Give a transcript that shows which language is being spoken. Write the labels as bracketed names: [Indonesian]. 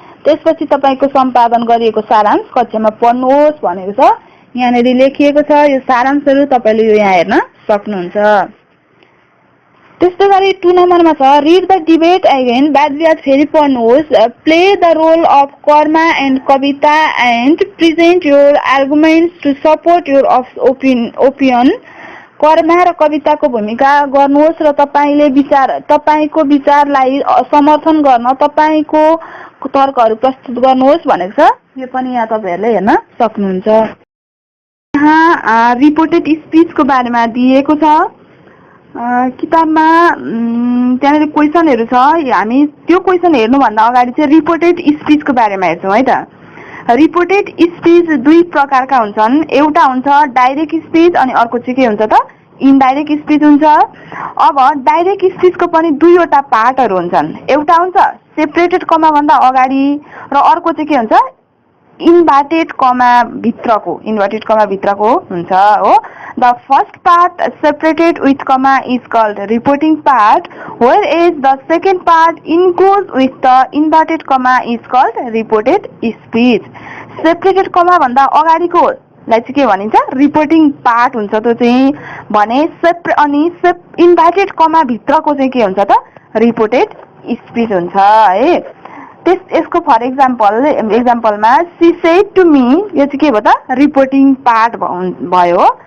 [Nepali] त्यसपछि तपाईको सम्पादन गरिएको सारांश कक्षामा पढ्नुहोस् भनेको छ। यहाँनेरि लेखिएको छ यो सारांशहरु तपाईले यो यहाँ हेर्न सक्नुहुन्छ। त्यस्तै गरी 2 नम्बरमा छ [English] read the debate again [Nepali] वादविवाद फेरि पढ्नुहोस्। [English] play the role of Karma and Kavita and present your arguments to support your opinion। [Nepali] Karma र कविताको भूमिका गर्नुहोस् र तपाईको विचारलाई समर्थन गर्न तपाईको तर्कहरु प्रस्तुत गर्नुहोस् भनेको छ। यो पनि यहाँ तपाईहरुले हेर्न सक्नुहुन्छ। यहाँ रिपोर्टेड स्पीचको बारेमा दिएको छ किताबमा। त्यहाँनेरि क्वेशनहरु छ। हामी त्यो क्वेशन हेर्नु भन्दा अगाडि चाहिँ रिपोर्टेड स्पीचको बारेमा हेर्छौं है त। रिपोर्टेड स्पीच दुई प्रकारका हुन्छन्। एउटा हुन्छ डाइरेक्ट स्पीच अनि अर्को चाहिँ के हुन्छ त इनडाइरेक्ट स्पीच हुन्छ। अब डाइरेक्ट स्पीचको पनि दुईवटा पार्टहरु हुन्छन्। एउटा हुन्छ सेपरेटेड कमा भन्दा अगाडि र अर्को चाहिँ के हुन्छ इन्भर्टेड कमा भित्रको हुन्छ हो। [English] The first part separated with comma is called reporting part whereas the second part includes with the inverted comma is called reported speech. [Nepali] Separated कमा भन्दा अगाडिको लाई चाहिँ के भनिन्छ रिपोर्टिङ पार्ट हुन्छ त्यो चाहिँ भने इन्भर्टेड कमा भित्रको चाहिँ के हुन्छ त रिपोर्टेड स्पीच हुन्छ है। यसको for एक्जाम्पलमा [English] she said to me [Nepali] यो चाहिँ के भयो त रिपोर्टिङ पार्ट भयो।